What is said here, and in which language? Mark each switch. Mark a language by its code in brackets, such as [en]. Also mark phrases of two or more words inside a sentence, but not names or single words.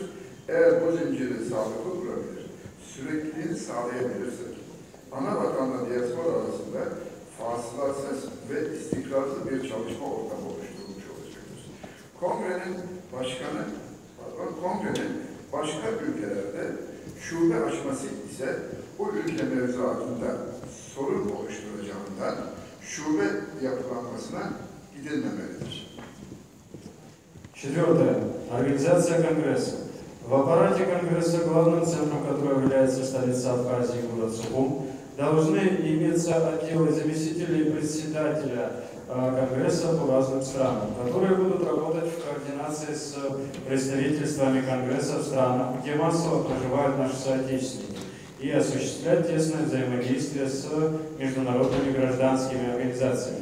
[tr] Eğer bu zinciri sağlıklı kurabilir, sürekliliğini sağlayabilirsek, ana vatanla diaspora arasında fasılasız ve istikrarlı bir çalışma ortamı oluşturulmuş olacaktır. Kongrenin başka ülkelerde şube açması ise o ülke mevzuatında sorun oluşturacağından şube yapılanmasına gidilmemelidir. [ru] Четвертое. Организация Конгресса. В аппарате Конгресса, главным центром которого является столица Абхазии, город Сухум, должны иметься отделы заместителей председателя Конгресса по разным странам, которые будут работать в координации с представительствами Конгресса в странах, где массово проживают наши соотечественники, и осуществлять тесное взаимодействие с международными гражданскими организациями.